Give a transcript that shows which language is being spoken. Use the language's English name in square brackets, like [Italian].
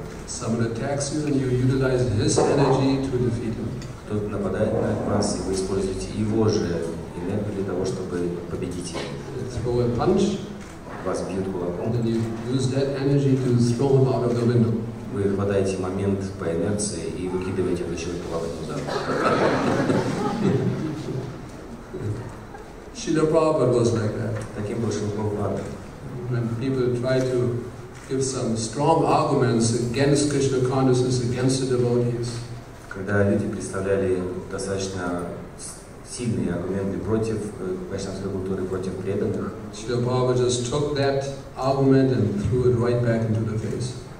[English] Someone attacks you and you utilize his energy to defeat him. [Russian] Кто-то нападает на вас, и вы используете его же энергию для того, чтобы победить его. [English] Throw a punch, [Russian] Вас бьют кулаком. [English] and you use that energy to throw him out of the window. [Russian] Вы хватаете момент по инерции и выкидываете этого человека в окно назад. [English] Srila Prabhupada was like that. [Russian] Таким был Шрила Прабхупада. [English] When people try to give some strong arguments against Krishna consciousness, against the devotees, [Russian] Когда люди представляли достаточно сильные аргументы против вайшнавской культуры, против преданных, [English] Srila Prabhupada just took that argument and threw it right back into the face.